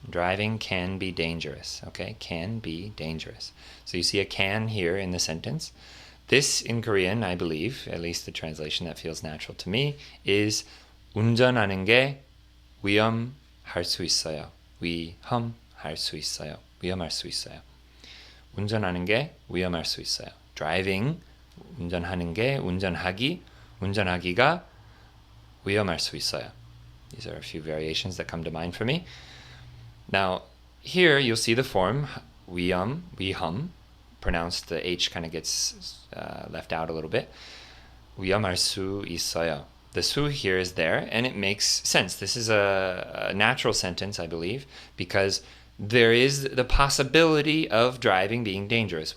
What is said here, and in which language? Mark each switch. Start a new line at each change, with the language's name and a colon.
English: Driving can be dangerous. Okay, can be dangerous. So you see a can here in the sentence. This in Korean, I believe, at least the translation that feels natural to me, is
Korean: 운전하는 게 위험할 수 있어요. 위험할 수 있어요. 위험할 수 있어요. 운전하는 게 위험할 수 있어요. Driving, 운전하는 게 운전하기가 위험할 수 있어요.
English: These are a few variations that come to mind for me. Now, here you'll see the form 위험, pronounced, the H kind of gets left out a little bit.
Korean: 위험할 수 있어요.
English: The su here is there, and it makes sense. This is a natural sentence, I believe, because there is the possibility of driving being dangerous.